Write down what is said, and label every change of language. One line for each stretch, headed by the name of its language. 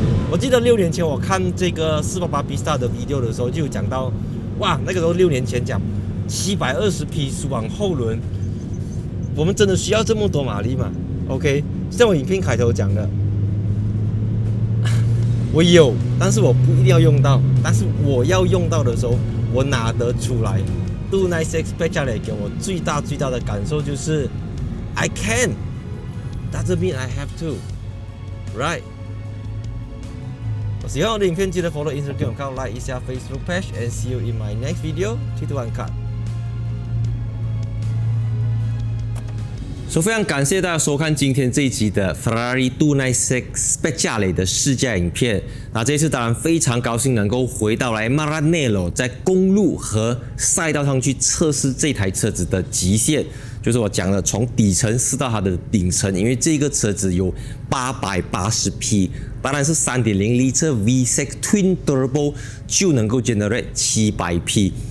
Chinese: 我记得6年前我看这个488 Pista 的 video 的时候，就有讲到，哇，那个时候6年前讲720匹输往后轮。我们真的需要这么多马力吗 ？OK， 像我影片开头讲的，我有，但是我不一定要用到。但是我要用到的时候，我拿得出来。 296 Speciale 给我最大的感受就是
English: I can， doesn't mean I have to，right？
Chinese: 喜欢我的影片，记得
English: follow Instagram account，like
Chinese: 一下
English: Facebook page，and see you in my next video。
Chinese: 3、2、1 cut。非常感谢大家收看今天这一集的 Ferrari 296 Speciale 的试驾影片。那这次当然非常高兴能够回到来 Maranello， 在公路和赛道上去测试这台车子的极限，就是我讲的从底层试到它的顶层，因为这个车子有880匹，当然是 3.0L V6 Twin Turbo 就能够 generate 700匹。